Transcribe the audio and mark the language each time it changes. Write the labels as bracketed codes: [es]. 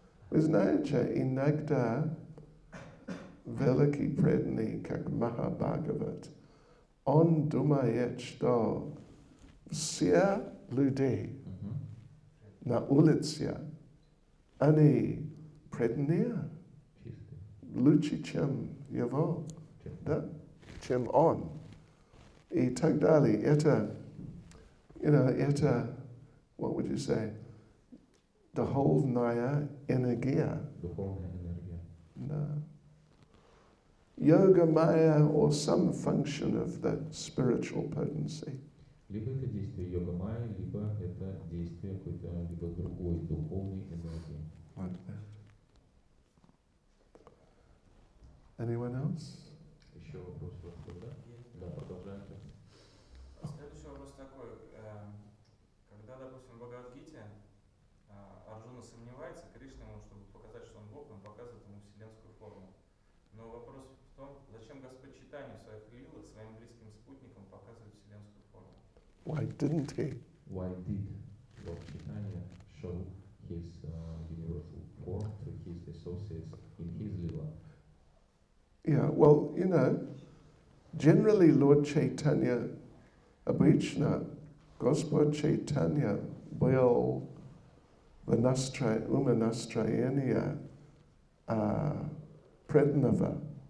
[ru] Вы знаете, иногда великий преданный, как Махабхагават, он думает, что все люди на улице, они преданные, лучше, чем его, да? Чем он. И так далее. Это, это, [en] what would you say, [ru] духовная энергия. Духовная энергия. Да. [en] Yoga Maya or some function of that spiritual potency. [ru] Либо это действие йога майя, либо это действие какой-то, либо другой духовной энергии. [en] Like that. Anyone else? [ru] Еще вопрос у вас, да? Да, продолжаем. Следующий вопрос такой. Когда, допустим, в Бхагавад-гите Арджуна сомневается, Кришна ему, чтобы показать, что он Бог, он показывает ему вселенскую форму. Но вопрос в том, зачем Господь Чайтанья в своих лилах своим близким спутникам показывает вселенскую форму? [en] Why didn't he? Why did Lord Chaitanya show his universal form to his associates in his lila? Yeah, well, generally Lord Chaitanya, [ru] обычно Господь Chaitanya был в умонастроение преданного.